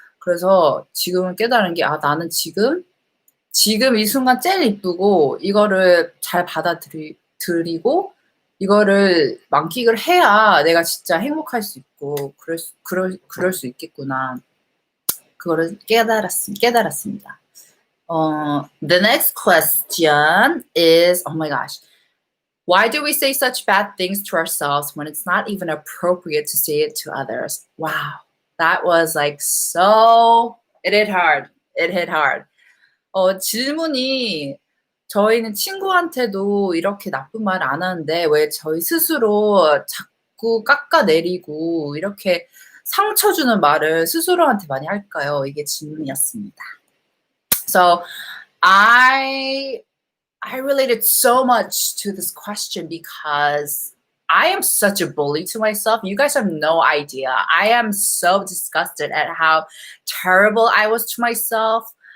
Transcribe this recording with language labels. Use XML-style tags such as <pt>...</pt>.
<ko>그래서 지금은 깨달은 게, 아, 나는 지금 이 순간 제일 이쁘고 이거를 잘 받아들이고 이거를 만끽을 해야 내가 진짜 행복할 수 있고 그럴 수 있겠구나. 그거를 깨달았습니다.</ko> <en>The next question is, oh my gosh. Why do we say such bad things to ourselves when it's not even appropriate to say it to others? Wow. That was like so, it hit hard. It hit hard.</en> <ko>질문이, 저희는 친구한테도 이렇게 나쁜 말 안 하는데 왜 저희 스스로 자꾸 깎아내리고 이렇게 상처 주는 말을 스스로한테 많이 할까요? 이게 질문이었습니다.</ko> <en>So I related so much to this question because I am such a bully to myself. You guys have no idea. I am so disgusted at how terrible I was to myself.</en>